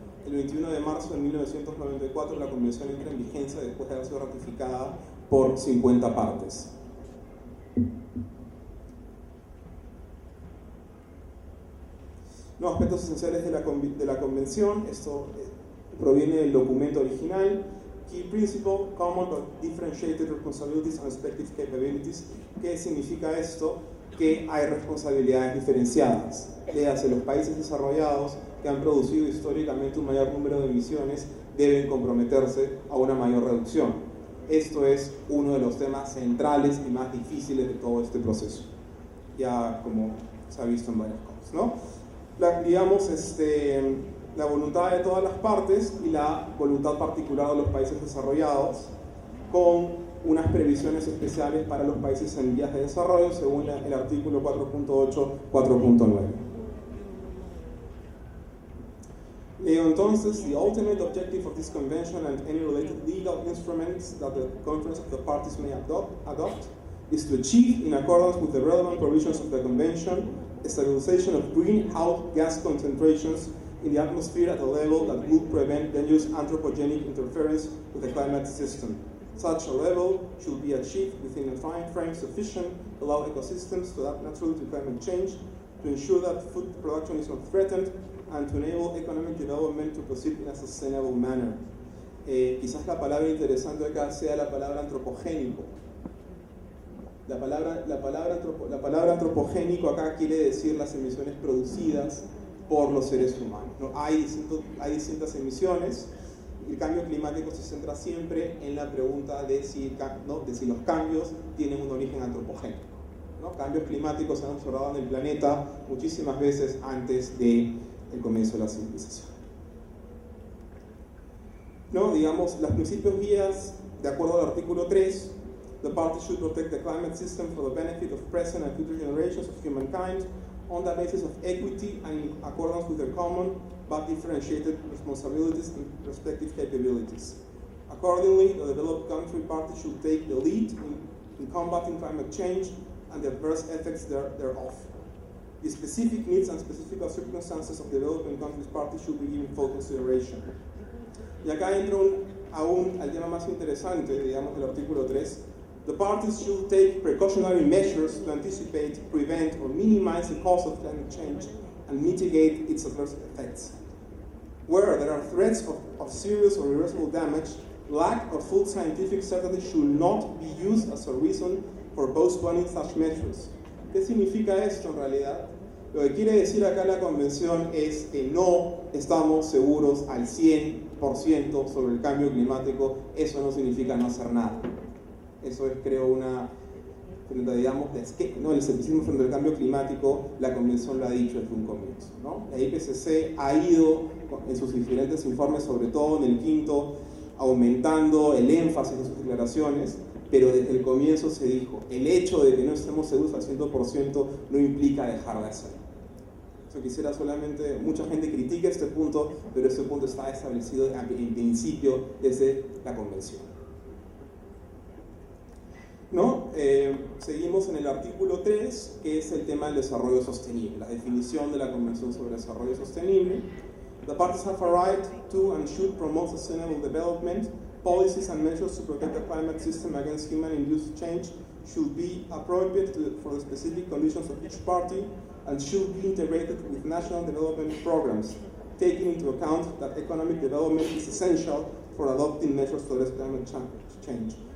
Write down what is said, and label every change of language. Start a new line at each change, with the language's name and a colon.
Spanish: El 21 de marzo de 1994 la convención entra en vigencia después de haber sido ratificada por 50 partes. Los aspectos esenciales de la convención, esto proviene del documento original.
English: Key principle, common but differentiated responsibilities and respective capabilities.
Spanish: ¿Qué significa esto? Que hay responsabilidades diferenciadas. Léase, los países desarrollados que han producido históricamente un mayor número de emisiones deben comprometerse a una mayor reducción. Esto es uno de los temas centrales y más difíciles de todo este proceso, ya como se ha visto en varias cosas, ¿no? La voluntad de todas las partes y la voluntad particular de los países desarrollados, con unas previsiones especiales para los países en vías de desarrollo según el artículo 4.8, 4.9. Entonces,
English: the ultimate objective of this convention and any related legal instruments that the conference of the parties may adopt is to achieve, in accordance with the relevant provisions of the convention, a stabilization of greenhouse gas concentrations in the atmosphere at a level that will prevent dangerous anthropogenic interference with the climate system. Such a level should be achieved within a time frame sufficient to allow ecosystems to adapt naturally to climate change, to ensure that food production is not threatened, and to enable economic development to proceed in a sustainable manner.
Spanish: Quizás la palabra interesante acá sea la palabra antropogénico. La palabra antropogénico acá quiere decir las emisiones producidas por los seres humanos, ¿no? Hay distintas emisiones. El cambio climático se centra siempre en la pregunta de si los cambios tienen un origen antropogénico, ¿no? Cambios climáticos se han observado en el planeta muchísimas veces antes del comienzo de la civilización. ¿No? Digamos, los principios guías, de acuerdo al artículo 3,
English: the parties should protect the climate system for the benefit of present and future generations of humankind on the basis of equity and in accordance with their common but differentiated responsibilities and respective capabilities. Accordingly, the developed country parties should take the lead in combating climate change and the adverse effects thereof. The specific needs and specific circumstances of developing countries parties should be given full consideration.
Spanish: Y acá entro al tema más interesante, digamos, del artículo 3.
English: The parties should take precautionary measures to anticipate, prevent, or minimize the cause of climate change and mitigate its adverse effects. Where there are threats of serious or irreversible damage, lack of full scientific certainty should not be used as a reason for postponing such measures.
Spanish: ¿Qué significa esto en realidad? Lo que quiere decir acá la convención es que no estamos seguros al 100% sobre el cambio climático. Eso no significa no hacer nada. Eso es, creo, digamos, ¿no? El escepticismo frente al cambio climático, la convención lo ha dicho desde un comienzo, ¿no? La IPCC ha ido en sus diferentes informes, sobre todo en el quinto, aumentando el énfasis de sus declaraciones, pero desde el comienzo se dijo, el hecho de que no estemos seguros al 100% no implica dejar de hacerlo. Yo quisiera solamente, mucha gente critica este punto, pero este punto está establecido en principio desde la convención. ¿No? Seguimos en el artículo 3, que es el tema del desarrollo sostenible, la definición de la Convención sobre Desarrollo Sostenible.
English: The parties have a right to and should promote sustainable development. Policies and measures to protect the climate system against human-induced change should be appropriate for the specific conditions of each party and should be integrated with national development programs, taking into account that economic development is essential for adopting measures to address climate change.